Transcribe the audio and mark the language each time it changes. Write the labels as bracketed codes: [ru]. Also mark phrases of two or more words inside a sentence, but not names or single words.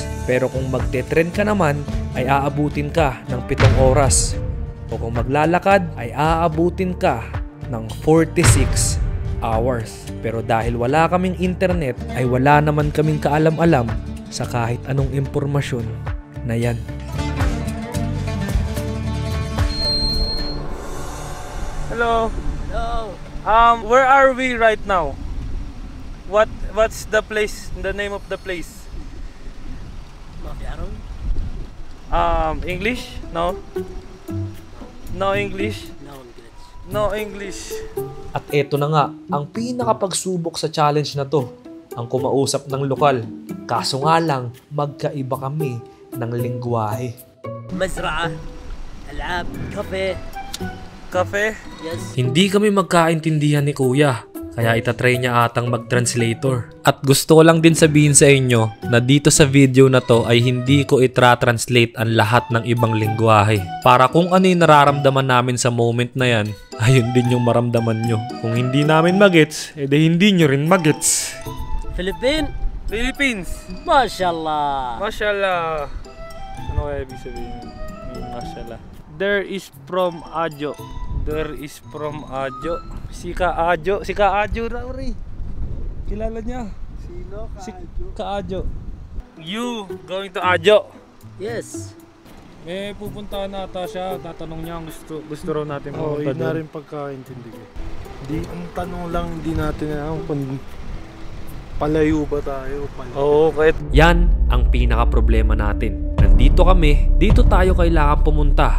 [tl] Pero kung magte-tren ka naman, ay aabutin ka ng 7 oras. O kung maglalakad, ay aabutin ka ng 46 hours. Pero dahil wala kaming internet, ay wala naman kaming kaalam-alam sa kahit anong impormasyon na yan. [en] Hello. Hello. Where are we right now? What's the place? The name of the place? English? No. No English. No English. [tl] At eto na nga, ang pinakapagsubok sa challenge na to, ang kumausap ng lokal. Kaso nga lang, magkaiba kami ng lingwahe. [ar] مزرعة ألعاب كافيه. [en] Cafe? Yes. [tl] Hindi kami magkaintindihan ni Kuya, kaya itatry niya atang mag-translator. At gusto ko lang din sabihin sa inyo na dito sa video na to ay hindi ko itra-translate ang lahat ng ibang lingwahe. Para kung ano yung nararamdaman namin sa moment na yan, ayun din yung maramdaman nyo. Kung hindi namin magets, edi hindi nyo rin magets. Philippines. Philippines. [ar] ما شاء الله. Mashallah. [tl] Ano kaya ibig sabihin? Mashallah. [en] There is from Ajo. There is from Ajo. [tl] Si Ka Ajo. Si Ka Ajo raw rin. Kilala niya. Sino? Si Ka Ajo. [en] You going to Ajo? Yes. [tl] Eh, pupuntahan nata siya. Tatanong niya ang gusto raw natin Oo, pumunta yun na doon. rin pagkaintindi ko. Ang tanong lang, hindi natin alam kung palayo ba tayo. Oo, kahit Yan ang pinaka-problema natin. Nandito kami, dito tayo kailangan pumunta.